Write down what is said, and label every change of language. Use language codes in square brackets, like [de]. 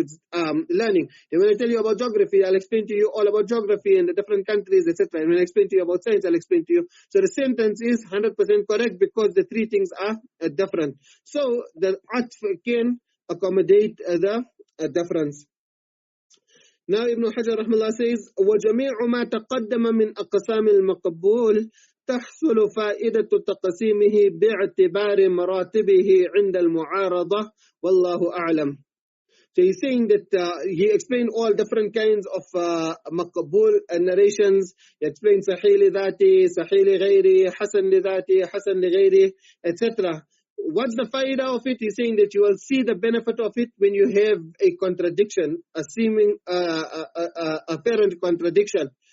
[en] So it's learning. And when I tell you about geography, I'll explain to you all about geography and the different countries, etc. And when I explain to you about science, I'll explain to you. So the sentence is 100% correct because the 3 things are different. So the atf can accommodate the difference. Now Ibn Hajar rahmallah says, [ar] وَجَمِيعُ مَا تَقَدَّمَ مِنْ أَقْسَامِ الْمَقْبُولِ تحصل فائدة تقسيمه باعتبار مراتبه عند المعارضة والله أعلم. [en] So he's saying that he explained all different kinds of maqbul narrations. He explained sahih li dhati, sahih li ghairi, hasan li dhati, hasan li ghairi, etc. What's the faida of it? He's saying that you will see the benefit of it when you have a contradiction, a seeming apparent contradiction.